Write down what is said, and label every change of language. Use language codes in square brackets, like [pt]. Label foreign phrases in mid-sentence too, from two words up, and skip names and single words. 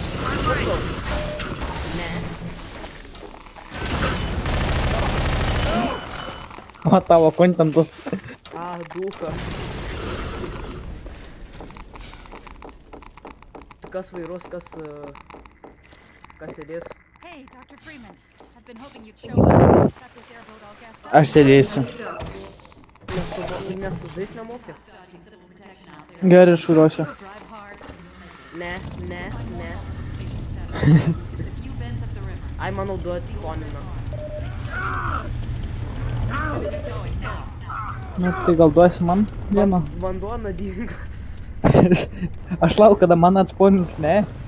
[lt] Ne. O tavo kontentas. ducha. Tai kas vairuos, kas sėdės? [en] Hey, Dr. Freeman. I've been hoping you'd show up. Got this airboat all gassed up. [lt] Aš sėdėsiu. Nes tu žais nemoki? Gerai, aš vairuosiu. [en] Drive hard. [lt] Ne. [en] Just a few bends up the river. [lt] Ai, manau, du atsisponina. Nu, tai gal duosi man vieną? Vanduo nuodingas. Aš laukiu, kada man atsponins, ne?